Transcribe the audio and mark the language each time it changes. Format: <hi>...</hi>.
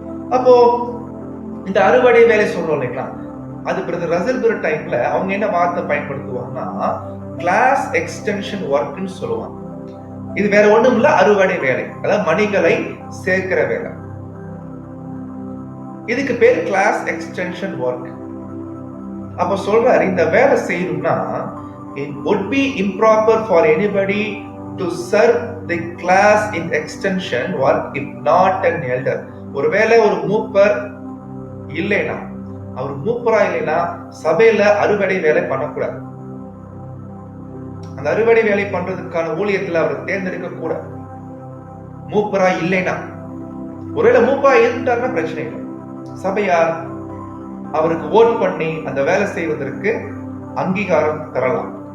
<ta>அப்போ இந்த அறுவடை வேலை சொல்றோம் இல்லைங்களா? அது பிரதர் ரசல் பிரதர் டைம்ல அவங்க என்ன வார்த்தை பயன்படுத்துவாங்கன்னா கிளாஸ் எக்ஸ்டென்ஷன் ஒர்க்னு சொல்லுவாங்க. இது வேற ஒண்ணும் இல்ல, அறுவடை வேலை, அதாவது மணிகளை சேர்க்கிற வேலை. இதுக்கு பேர் கிளாஸ் எக்ஸ்டென்ஷன் ஒர்க். அப்ப சொல்றாரு, இந்த வேலை செய்யணும்னா</ta> <en>it would be improper for anybody to serve the class in extension work if not an elder.</en> <ta>ஒருவேளை ஒரு மூப்பர் இல்லைனா, அவர் மூப்பரா இல்லைனா சபையில அறுவடை வேலை பண்ணக்கூடாது. அந்த அறுவடை வேலை பண்றதுக்கான ஊழியத்துல அவர் தேர்ந்தெடுக்க கூட மூப்பரா இல்லைனா. ஒருவேளை மூப்பரா இருந்தாருன்னா பிரச்சனை இல்லை, சபையார் அவருக்கு ஓட் பண்ணி அந்த வேலை செய்வதற்கு அங்கீகாரம் தரலாம்.</ta>